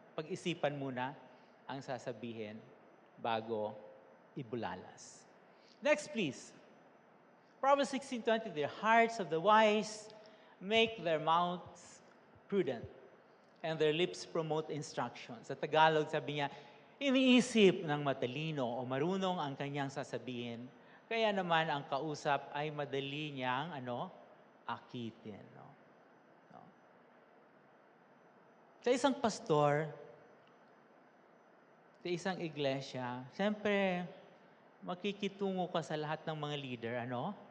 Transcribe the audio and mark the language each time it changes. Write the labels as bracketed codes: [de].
[tl] Pag-isipan muna ang sasabihin bago ibulalas. [en] Next, please. Proverbs 16:20, the hearts of the wise make their mouths prudent, and their lips promote instruction. [tl] Sa Tagalog, sabi niya, iniisip ng matalino o marunong ang kanyang sasabihin, kaya naman ang kausap ay madali niyang, akitin. No? No? Sa isang pastor, sa isang iglesia, siyempre, makikitungo ka sa lahat ng mga leader, ano?